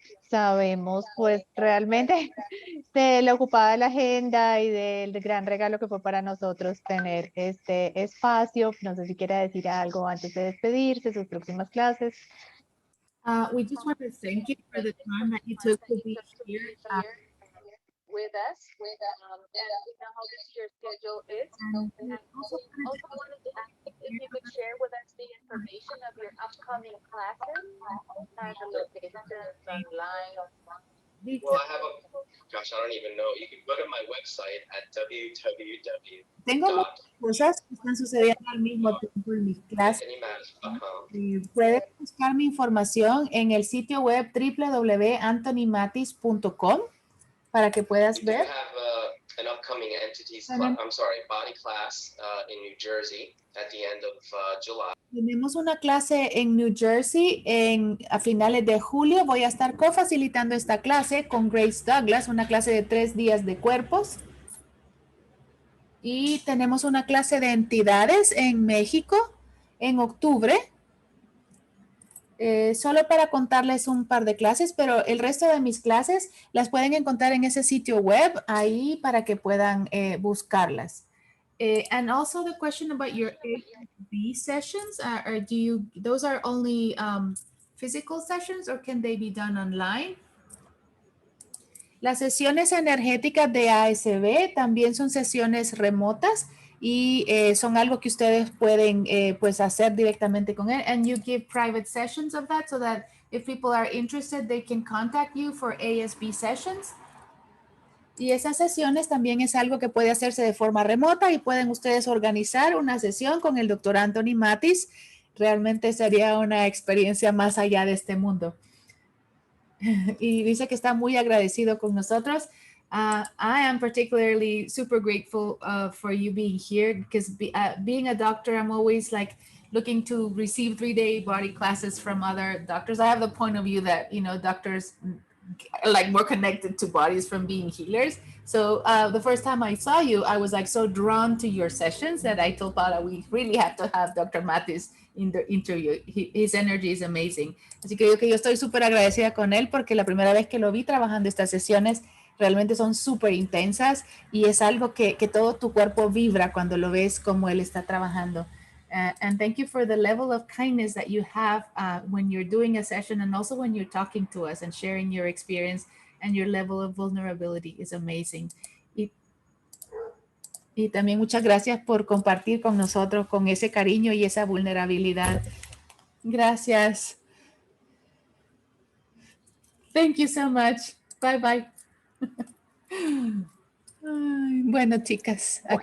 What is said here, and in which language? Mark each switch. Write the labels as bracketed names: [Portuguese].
[Spanish] Sabemos pues realmente de la ocupada de la agenda y del gran regalo que fue para nosotros tener este espacio. No sé si quiere decir algo antes de despedirse, sus próximas clases. [English] We just want to thank you for the time that you took to be here. With us, and we know how busy your schedule is. And we also wanted to ask if you could share with us the information of your upcoming classes, the locations online. Well, I have gosh, I don't even know. You can go to my website at www. [Spanish] Tengo muchas cosas que están sucediendo al mismo tiempo en mis clases. Puedes buscar mi información en el sitio web www.anthonymatis.com. para que puedas ver. [English] We have an upcoming body class in New Jersey at the end of July. [Spanish] Tenemos una clase en New Jersey a finales de julio. Voy a estar cofacilitando esta clase con Grace Douglas, una clase de 3 días de cuerpos. Y tenemos una clase de entidades en México en octubre. Solo para contarles un par de clases, pero el resto de mis clases las pueden encontrar en ese sitio web ahí para que puedan buscarlas. [English] And also the question about your ASB sessions, those are only physical sessions or can they be done online? [Spanish] Las sesiones energéticas de ASB también son sesiones remotas y son algo que ustedes pueden pues hacer directamente con él. [English] And you give private sessions of that so that if people are interested, they can contact you for ASB sessions. [Spanish] Y esas sesiones también es algo que puede hacerse de forma remota y pueden ustedes organizar una sesión con el doctor Anthony Matis. Realmente sería una experiencia más allá de este mundo. Y dice que está muy agradecido con nosotros. [English] I am particularly super grateful for you being here because being a doctor, I'm always like looking to receive 3-day body classes from other doctors. I have the point of view that, you know, doctors are like more connected to bodies from being healers. So the first time I saw you, I was like so drawn to your sessions that I told Paula we really have to have Dr. Matis in the interview. His energy is amazing. [Spanish] Así que yo estoy súper agradecida con él porque la primera vez que lo vi trabajando estas sesiones realmente son súper intensas y es algo que todo tu cuerpo vibra cuando lo ves como él está trabajando. [English] And thank you for the level of kindness that you have when you're doing a session and also when you're talking to us and sharing your experience, and your level of vulnerability is amazing. [Spanish] Y también muchas gracias por compartir con nosotros con ese cariño y esa vulnerabilidad. Gracias. [English] Thank you so much. Bye bye. [Spanish] Ay, bueno, chicas.